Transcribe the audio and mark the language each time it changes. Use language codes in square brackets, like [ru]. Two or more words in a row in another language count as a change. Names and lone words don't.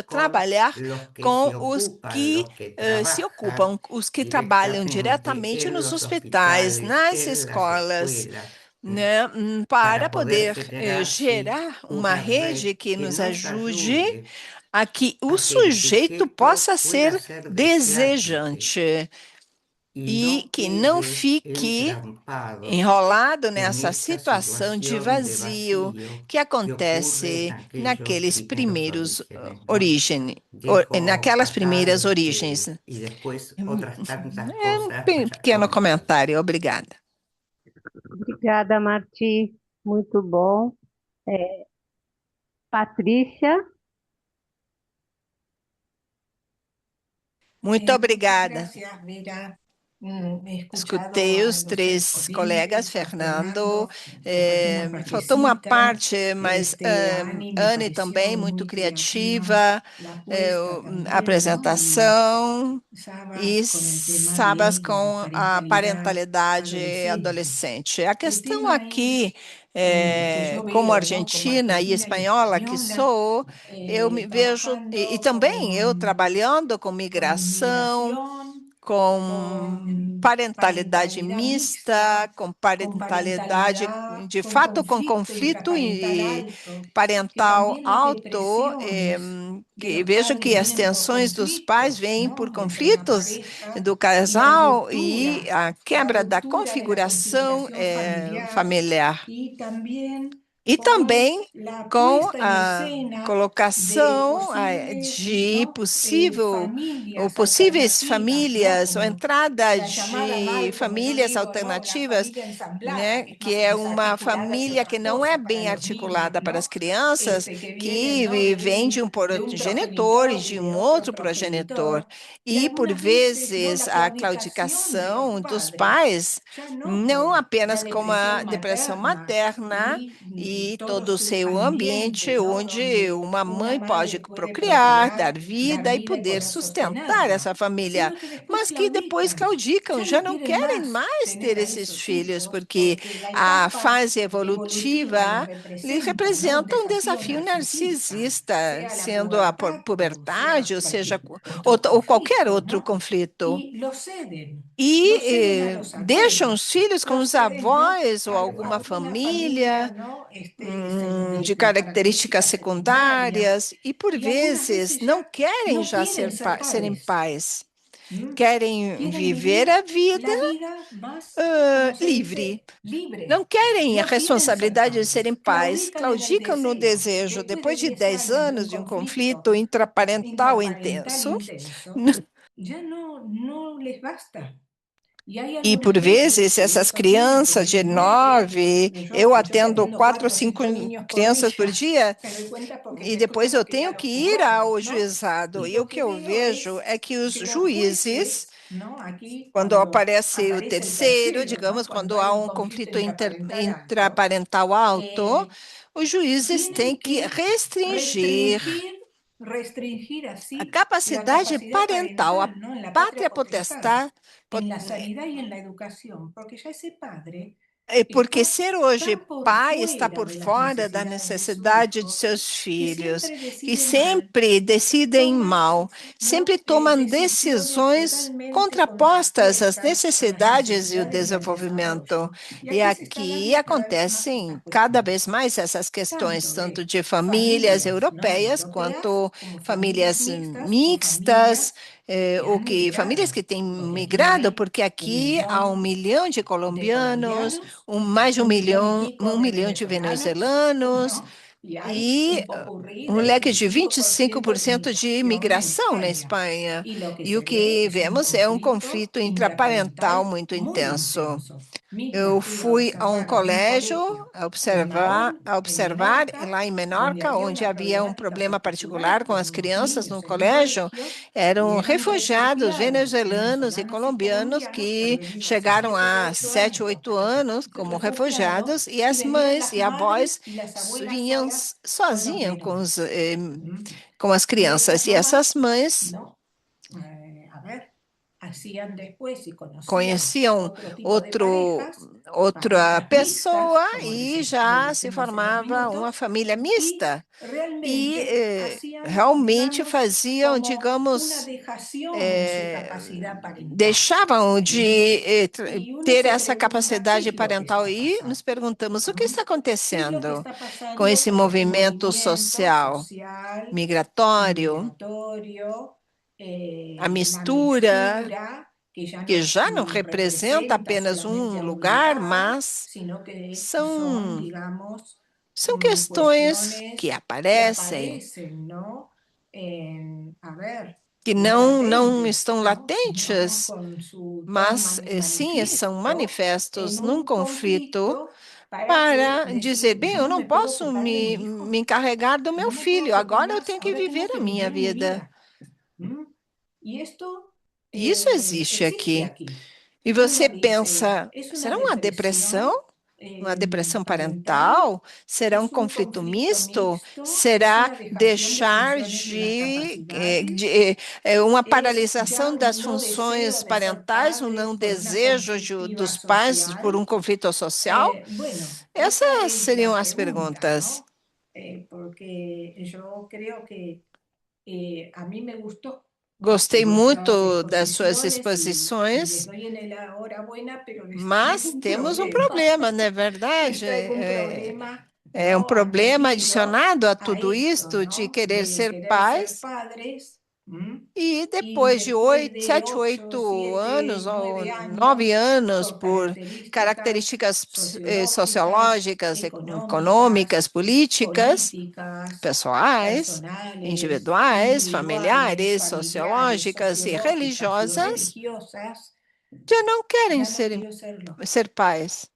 [es] trabajar con [pt] trabalhar [es] los que [pt] com [es] se [pt] os [es] ocupan, que los que se trabajan [pt] ocupam, os que trabalham [es] directamente [pt] diretamente [es] en [pt] nos [es] los [pt] hospitais, [es] hospitales, [pt] nas [es] en las [pt] escolas, [es] escuelas, [pt] né, para [es] para poder [pt] poder [es] generar, sí, [pt] gerar uma [es] una [pt] rede [es] red [pt] que [es] que [pt] nos [es] nos [pt] ajude [es] ayude [pt] a que o [es] a que el [pt] sujeito [es] sujeto [pt] possa [es] pueda [pt] ser [es] ser deseante [pt] desejante [es] y [pt] e [es] no [pt] que não [es] quede [pt] fique [es] entrampado [pt] enrolado [es] en [pt] nessa [es] esta [pt] situação de [es] situación de [pt] vazio [es] vacío [pt] que [es] que ocurre en [pt] acontece [es] aquellos primeros [pt] primeiros [es] orígenes, ¿no? Dejo [pt] naquelas [es] acá [pt] primeiras origens. [es] y después otras tantas [pt] É um [es] cosas para [pt] pequeno [es] comentar. [pt] comentário, obrigada. Obrigada, Marti. Muito bom. Patrícia, Muito obrigada. [es] Gracias, Vera. He [pt] Escutei [es] escuchado a [pt] os [es] los [pt] três colegas, [es] oyentes, a [pt] Fernando, [es] Fernando, su pequeña [pt] faltou uma [es] partecita, [pt] parte, mas [es] a Ani me [pt] Anne também, [es] pareció [pt] muito [es] muy creativa [pt] criativa, [es] la [pt] a [es] apuesta también, ¿no? Y [pt] apresentação, e [es] Sabas con el tema [pt] Sabas [es] bien de la [pt] com a [es] parentalidad [pt] parentalidade [es] adolescente. [pt] adolescente. A [es] El [pt] questão [es] tema [pt] aqui, [es] es que yo [pt] como [es] veo, ¿no? Como [pt] argentina e [es] argentina y [pt] espanhola que [es] española, [pt] sou, eu me vejo, e [es] trabajando [pt] também eu trabalhando com [es] con [pt] migração, [es] inmigración, [pt] com [es] con [pt] parentalidade [es] parentalidad [pt] mista, [es] mixta, [pt] com [es] con [pt] parentalidade, [es] parentalidad, [pt] de [es] con [pt] fato, com [es] conflicto [pt] conflito intraparental e [es] alto, que parental también las [pt] alto, [es] depresiones de [pt] que [es] los [pt] vejo que [es] padres [pt] as [es] vienen por [pt] tensões dos pais [es] conflictos, [pt] vêm por [es] ¿no? Entre la [pt] conflitos [es] pareja [pt] do casal e a [es] la [pt] quebra da [es] ruptura de la [pt] configuração [es] configuración familiar [pt] familiar. [es] y también [pt] E também [es] la [pt] com [es] puesta en [pt] a [es] escena de [pt] colocação de [es] posibles, ¿no? [pt] possíveis [es] Familias [pt] famílias, ou [es] alternativas, ¿no? [pt] entrada [es] La llamada [pt] de [es] mal, como yo [pt] famílias [es] digo, ¿no? La [pt] alternativas, [es] familia ensamblada, [pt] né, [es] que es [pt] que [es] más [pt] é uma [es] desarticulada que [pt] família que [es] otra [pt] não é [es] cosa para [pt] bem [es] los niños, [pt] articulada para [es] ¿no? [pt] as crianças, [es] Que vienen, [pt] que [es] ¿no? [pt] vem de um [es] de un [pt] progenitor e [es] progenitor y [pt] de [es] de [pt] um [es] otro [pt] outro progenitor. [es] progenitor, y [pt] E, por [es] algunas veces, ¿no? [pt] vezes, [es] La [pt] a [es] claudicación de los [pt] claudicação dos [es] padres, [pt] pais, [es] ya no [pt] não [es] por [pt] apenas [es] la [pt] como a [es] depresión [pt] depressão [es] materna [pt] materna, [es] y [pt] e [es] todo [pt] todo o [es] su [pt] seu [es] ambiente, [pt] ambiente [es] ¿no? [pt] onde [es] Donde [pt] uma [es] una [pt] mãe pode [es] madre puede [pt] procriar, dar [es] procrear, dar [pt] vida e [es] vida y [pt] poder [es] poder [pt] sustentar [es] sostenerla, [pt] essa família, [es] sino que después [pt] mas que depois [es] claudican, [pt] claudicam, [es] ya [pt] já [es] no [pt] não [es] quieren [pt] querem [es] más [pt] mais ter [es] tener a [pt] esses [es] esos [pt] filhos, [es] hijos [pt] porque [es] porque la [pt] a [es] etapa [pt] fase [es] evolutiva les [pt] evolutiva lhe [es] representa, ¿no? Un [pt] representa um [es] desafío [pt] desafio [es] narcisista, [pt] narcisista, [es] sea la [pt] sendo a [es] pubertad o sea [pt] puberdade, ou seja, [es] cualquier otro [pt] ou qualquer [es] conflicto, [pt] outro [es] ¿no? [pt] conflito. [es] Y lo ceden a [pt] E [es] los [pt] deixam [es] abuelos, [pt] os filhos com [es] lo [pt] os [es] ceden, ¿no? [pt] avós ou [es] A [pt] alguma [es] una familia, [pt] família [es] ¿no? [pt] de [es] De [pt] características [es] características secundarias, [pt] secundárias e, por [es] y algunas [pt] vezes, [es] veces [pt] não [es] ya [pt] querem [es] no [pt] já [es] quieren ser [pt] serem [es] padres. [pt] pais, ¿M? querem [es] Quieren [pt] viver a [es] vivir [pt] vida [es] la vida más, como se [pt] livre. [es] dice, libre. [pt] Não querem a [es] No quieren ser [pt] responsabilidade de serem [es] padres. [pt] pais, [es] Claudican en el [pt] claudicam no [es] deseo. [pt] desejo, [es] Después de [pt] depois de [es] 10 [pt] 10 [es] años de un [pt] anos de um [es] conflicto [pt] conflito intraparental [es] intraparental [pt] intenso, [es] intenso, ya no les basta. Y hay [pt] e por [es] algunas veces [pt] vezes [es] que [pt] essas [es] estos niños que [pt] crianças de [es] tienen 9, [pt] 9, eu [es] que yo que [pt] atendo [es] atiendo [pt] 4 ou [es] 4 o [pt] 5 [es] 5 niños por [pt] crianças por [es] día, [pt] dia, [es] me doy cuenta porque [pt] e [es] después [pt] depois eu [es] tengo que ir a [pt] tenho [es] los [pt] que ir ao [es] juzgados, ¿no? [pt] juizado. [es] Y [pt] E o [es] lo que [pt] que eu [es] veo [pt] vejo [es] es [pt] é que os [es] que los [pt] juízes, [es] jueces, ¿no? Aquí [pt] quando [es] cuando [pt] aparece o [es] aparece el [pt] terceiro, [es] tercero, ¿no? [pt] digamos, [es] Cuando [pt] quando [es] hay [pt] há [es] un [pt] um [es] conflicto [pt] conflito [es] intraparental alto, [pt] intraparental alto, eh, os juízes têm [es] tienen que [pt] que [es] restringir [pt] restringir a [es] así la [pt] capacidade [es] capacidad [pt] parental, a [es] parental, ¿no? En la patria [pt] pátria [es] potestad, [pt] potestade, [es] en la sanidad y en la educación, porque ya ese padre [pt] porque [es] está [pt] ser hoje [es] tan por [pt] pai está [es] fuera [pt] por [es] de las [pt] fora da [es] necesidades de su [pt] necessidade de [es] hijo [pt] seus [es] que [pt] filhos, [es] siempre [pt] que [es] decide mal, [pt] sempre decidem [es] toma, [pt] mal, sempre [es] ¿no? [pt] tomam [es] Decisiones [pt] decisões [es] totalmente [pt] contrapostas às [es] contrapuestas a las [pt] necessidades e o [es] necesidades y al [pt] desenvolvimento. [es] desarrollo. Y [pt] E [es] aquí se está [pt] aqui [es] dando cada vez más [pt] acontecem [es] estas [pt] cada [es] cuestiones, [pt] vez mais essas questões, [es] tanto [pt] tanto [es] de [pt] de famílias [es] familias, ¿no? [pt] europeias [es] Europeas [pt] quanto [es] como familias [pt] famílias [es] mixtas o mixtas, familias que [pt] ou [es] han [pt] que famílias [es] migrado, [pt] que têm [es] porque aquí [pt] migrado, [es] hay [pt] porque [es] un [pt] aqui há 1 milhão de [es] de colombianos, [pt] colombianos, mais de [es] un millón y [pt] um [es] pico de [pt] milhão de [es] venezolanos, [pt] venezuelanos [es] ¿no? Y hay [pt] e [es] un popurrí [pt] um [es] de [pt] leque de [es] 25% [pt] 25% [es] de [pt] de [es] inmigración en [pt] imigração na [es] España. [pt] Espanha. [es] Y lo que [pt] E o [es] se ve [pt] que [es] es un [pt] vemos é [es] conflicto [pt] conflito intraparental [es] intraparental [pt] muito [es] muy [pt] intenso. [es] intenso. Misma [pt] Eu [es] fui a [pt] fui a um [es] observar a un [pt] colégio [es] colegio en [pt] a [es] Mahón, en [pt] observar [es] Menorca, [pt] lá em [es] donde [pt] Menorca, [es] había [pt] onde [es] una [pt] havia um [es] problemática [pt] problema [es] particular [pt] particular com [es] con [pt] as [es] unos [pt] crianças no [es] niños en un [pt] colégio. [es] colegio y [pt] Eram [es] eran [pt] refugiados [es] refugiados [pt] venezuelanos e [es] venezolanos y [pt] colombianos [es] colombianos que [pt] que [es] habían ido hace [pt] chegaram [es] 7 u [pt] há [es] 8 [pt] 7, [es] años [pt] 8 [es] hasta [pt] anos como [es] refugiados [pt] refugiados e [es] y [pt] as [es] venían [pt] mães [es] las [pt] e avós [es] madres y las abuelas [pt] vinham [es] solas con los [pt] sozinhas [es] menores. ¿M? [pt] com as [es] Y estas [pt] crianças. E [es] mamás, [pt] essas mães [es] ¿no? A ver, hacían después y conocían [pt] conheciam [es] otro tipo de [pt] outro, [es] parejas, [pt] outra [es] parejas mixtas, [pt] pessoa [es] como [pt] e [es] le [pt] já se [es] decimos en los [pt] formava uma [es] minutos, [pt] família [es] y [pt] mista. E [es] realmente hacían, [pt] realmente [es] digamos, [pt] faziam, [es] como una [pt] digamos, [es] dejación en su capacidad parental. [pt] deixavam ¿M? de [es] Y uno [pt] ter [es] se [pt] essa [es] pregunta, ¿qué [pt] capacidade [es] es lo que [pt] parental [es] está [pt] e nos [es] pasando? [pt] perguntamos o que ¿M? está [es] ¿Qué es lo que [pt] acontecendo [es] está [pt] com [es] pasando [pt] esse [es] con este [pt] movimento [es] movimiento [pt] social [es] social y [pt] migratório, [es] migratorio, [pt] a [es] la [pt] mistura, [es] mistura, que ya [pt] que [es] no [pt] já não representa [es] representa [pt] apenas [es] solamente [pt] um [es] a un [pt] lugar, [es] lugar, [pt] mas [es] sino que son, [pt] são [es] digamos, [pt] São questões que [es] cuestiones que [pt] aparecem, [es] aparecen, ¿no? A ver, [pt] que [es] no [pt] não [es] latentes, [pt] estão [es] ¿no? Digamos, [pt] latentes, [es] con su tono [pt] mas sim são [es] manifiesto [pt] manifestos [es] en [pt] num [es] un [pt] conflito [es] conflicto para que [pt] para dizer, [es] decir, [pt] bem, [es] yo [pt] eu [es] no [pt] não [es] me puedo [pt] posso [es] ocupar de mi [pt] me [es] hijo, [pt] encarregar do meu [es] no me puedo [pt] filho, [es] ocupar [pt] agora eu [es] más, [pt] tenho que [es] ahora tengo [pt] viver a [es] que [pt] minha [es] vivir mi [pt] vida. [es] vida. ¿M? Y esto [pt] E isso existe [es] existe [pt] aqui. [es] aquí. [pt] E [es] Y uno [pt] você [es] dice, [pt] pensa, [es] ¿es una [pt] será uma depressão? [es] depresión [pt] Uma depressão [es] parental? [pt] parental? Será um [es] ¿Es un [pt] conflito [es] conflicto [pt] misto? [es] mixto? ¿Es [pt] Será [es] una dejación de [pt] deixar [es] funciones de las capacidades? [pt] uma [es] ¿Es ya [pt] paralisação [es] un [pt] das [es] no deseo [pt] funções [es] de ser [pt] parentais, um [es] padres [pt] não [es] por una [pt] desejo [es] conflictiva [pt] dos pais por [es] social? [pt] um conflito social? [es] Bueno, esa [pt] Essas [es] es la [pt] seriam as [es] pregunta, [pt] perguntas. [es] ¿no? Porque yo creo que a mí me gustó [pt] Gostei [es] vuestras [pt] muito das suas [es] exposiciones y les [pt] exposições, [es] doy en la enhorabuena, pero les traigo [pt] mas [es] un [pt] temos um [es] problema. [pt] problema, não é [es] Les [pt] verdade? [es] traigo un problema, [pt] É um [es] ¿no? [pt] problema [es] Añadido [pt] adicionado a [es] a [pt] tudo [es] esto, [pt] isto de [es] ¿no? [pt] querer [es] De [pt] ser [es] querer ser [pt] pais, [es] padres [pt] E depois de 7, 8 anos ou 9 anos, por características sociológicas, econômicas, políticas, pessoais, individuais, familiares, sociológicas e religiosas, já não querem ser pais.